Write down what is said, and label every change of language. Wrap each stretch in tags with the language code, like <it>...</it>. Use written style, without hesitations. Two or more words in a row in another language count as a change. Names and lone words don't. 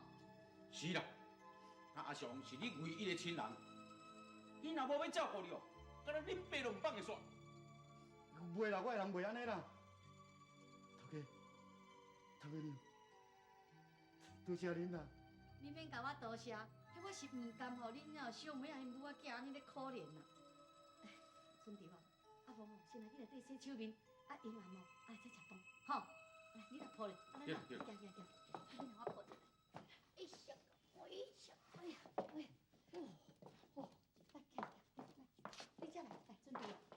<nan>是啦，啊阿雄是你唯一的亲人，伊若无要照顾你哦，敢若恁爸都唔放会煞。袂啦，我的人袂安尼啦。头家你，多谢恁啦。你免甲我多谢，迄我是唔甘互恁哦小妹仔因母仔囝安尼咧可怜啦。春条啊，啊无吼，先来去内底洗手面，啊用完无，啊来再食饭，吼。来，你来抱咧，啊来来，行，你来我抱一下。哎呀，哎呀，哎呀，哎呀，哦，来，你再来，春条。</nan>